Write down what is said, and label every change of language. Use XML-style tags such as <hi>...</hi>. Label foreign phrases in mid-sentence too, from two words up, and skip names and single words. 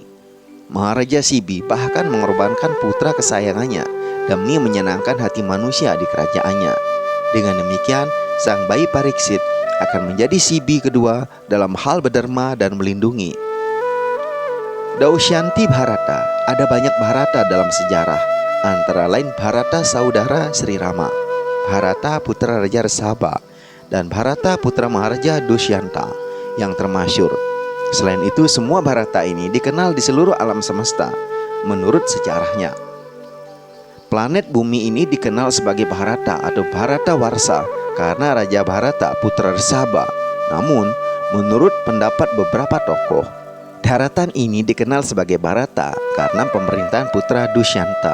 <id>Maharaja Sibi bahkan mengorbankan putra kesayangannya demi menyenangkan hati manusia di kerajaannya. Dengan demikian, sang bayi Pariksit akan menjadi Sibi kedua dalam hal berdharma dan melindungi. Dausyanti Bharata, ada banyak Bharata dalam sejarah, antara lain Bharata saudara Sri Rama, Bharata putra Raja Resaba, dan Bharata putra Maharaja Dushyanta yang termasyhur. Selain itu, semua Bharata ini dikenal di seluruh alam semesta menurut sejarahnya. Planet bumi ini dikenal sebagai Bharata atau Bharatawarsha karena Raja Bharata putra Rishabha. Namun, menurut pendapat beberapa tokoh, daratan ini dikenal sebagai Bharata karena pemerintahan putra Dushyanta.</id>